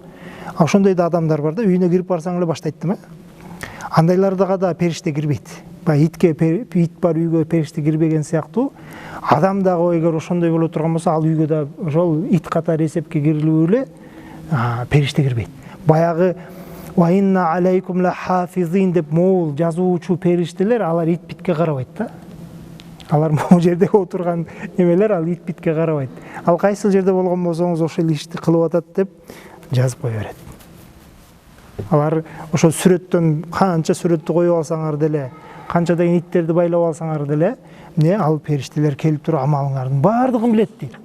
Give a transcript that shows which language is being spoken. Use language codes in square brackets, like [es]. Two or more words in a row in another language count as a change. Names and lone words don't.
[ky] Ошондой да адамдар бар да, үйүнө кирип барсаң эле баштайт да. Андайларга да периште кирбейт. Баягы ит бар үйгө периште кирбеген сыяктуу, адам дагы эгер ошондой боло турган болсо, ал үйгө да ошол ит катары эсепке кирилип эле периште кирбейт. Баягы [ar] "وإن عليكم لحافظين" [ky] деп могул жазуучу периштелер, алар ит битке карабайт да. Алар могу жерде отурган эмелер, ал ит битке карабайт. Ал кайсыл жерде болгон болсоңуз ошол ишти кылып атат деп жазып кое берет. Алар ошол сүрөттөн канча сүрөттү коюп алсаңар деле, канча деген иттерди байлап алсаңар деле, ал периштелер келип туруп амалыңардын баардыгын билет дейт.